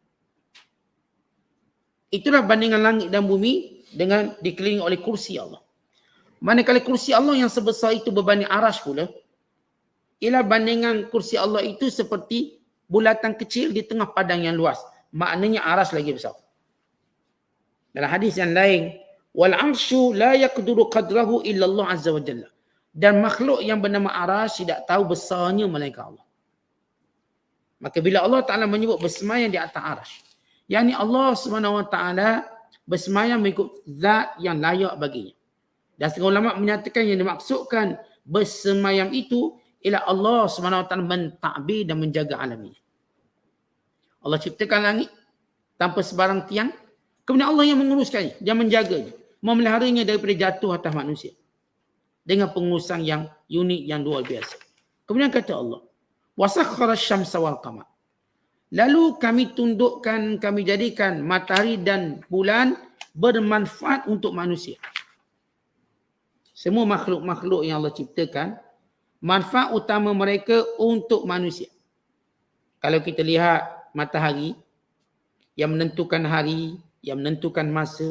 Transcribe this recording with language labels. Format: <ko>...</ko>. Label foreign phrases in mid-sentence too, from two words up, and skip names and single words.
<ms>Itulah bandingan langit dan bumi dengan dikelilingi oleh kursi Allah. Manakala kursi Allah yang sebesar itu berbanding arasy pula, ialah bandingan kursi Allah itu seperti bulatan kecil di tengah padang yang luas. Maknanya arasy lagi besar. Dalam hadis yang lain,</ms> <ar>والعرش لا يقدر قدره إلا الله عز وجل.</ar> <ms>Dan makhluk yang bernama arasy tidak tahu besarnya melainkan Allah. Maka bila Allah Taala menyebut bersemayam di atas arasy, yakni Allah</ms> <ar>سبحانه وتعالى</ar> <ms>bersemayam mengikut zat yang layak baginya. Dan setengah ulama menyatakan yang dimaksudkan bersemayam itu ialah Allah</ms> <ar>سبحانه وتعالى</ar> <ms>mentadbir dan menjaga alam ini. Allah ciptakan langit tanpa sebarang tiang. Kemudian Allah yang menguruskannya, dia menjaganya, memeliharanya daripada jatuh atas manusia. Dengan pengurusan yang unik, yang luar biasa. Kemudian kata Allah,</ms> <ar>وَسَخَّرَ الشَّمْسَ وَالْقَمَرَ.</ar> <ms>Lalu kami tundukkan, kami jadikan matahari dan bulan bermanfaat untuk manusia. Semua makhluk-makhluk yang Allah ciptakan, manfaat utama mereka untuk manusia. Kalau kita lihat matahari, yang menentukan hari, yang menentukan masa.</ms>